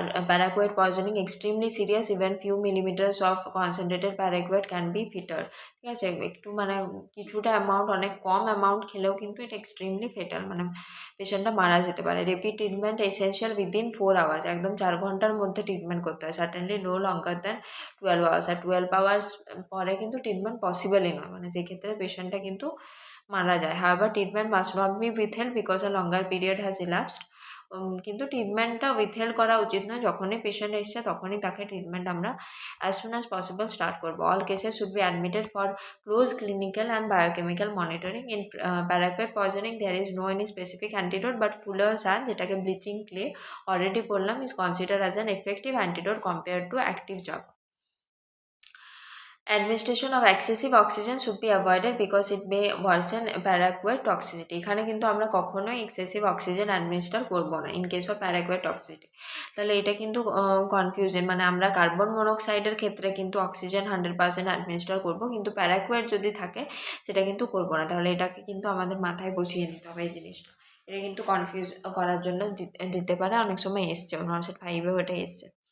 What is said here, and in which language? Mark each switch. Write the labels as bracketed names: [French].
[English] Paraquat poisoning extremely serious, even few millimeters of concentrated paraquat can be fatal. [Bangla] ঠিক আছে, একটু মানে কিছুটা অ্যামাউন্ট, অনেক কম অ্যামাউন্ট খেলেও কিন্তু এটা এক্সট্রিমলি ফেটাল, মানে পেশেন্টটা মারা যেতে পারে। [English] repeat treatment essential within 4 hours, [Bangla] একদম 4 ঘন্টার মধ্যে ট্রিটমেন্ট করতে হয়। [English] certainly no longer than 12 hours, [Bangla] আর 12 hours পরে কিন্তু ট্রিটমেন্ট পসিবলই নয়, মানে যে ক্ষেত্রে পেশেন্টটা কিন্তু মারা যায়। [English] However treatment must not be withheld because a longer period has elapsed. [Bangla] কিন্তু ট্রিটমেন্টটা উইথহেল্ড করা উচিত নয়, যখনই পেশেন্ট এসছে তখনই তাকে ট্রিটমেন্ট আমরা as soon as possible start করবো। [English] All cases should be admitted for close clinical and biochemical monitoring. In paraquat poisoning there is no any specific antidote, but fuller sun, যেটাকে bleaching clay already বললাম, is consider as an effective antidote compare to active drug. Administration of excessive oxygen should be avoided because it may worsen paraquat toxicity. [Bangla] এখানে কিন্তু আমরা কখনোই excessive oxygen administer করবো না in case of প্যারাকুয়েট toxicity. তাহলে এটা কিন্তু কনফিউশন, মানে আমরা কার্বন মনোক্সাইডের ক্ষেত্রে কিন্তু অক্সিজেন 100% অ্যাডমিনিস্টার করবো, কিন্তু প্যারাকুয়েট যদি থাকে সেটা কিন্তু করবো না। তাহলে এটাকে কিন্তু আমাদের মাথায় বসিয়ে নিতে হবে এই জিনিসটা। এটা কিন্তু কনফিউজ করার জন্য দিতে পারে, অনেক সময় এসছে, Norcet 5-এও এটা এসছে।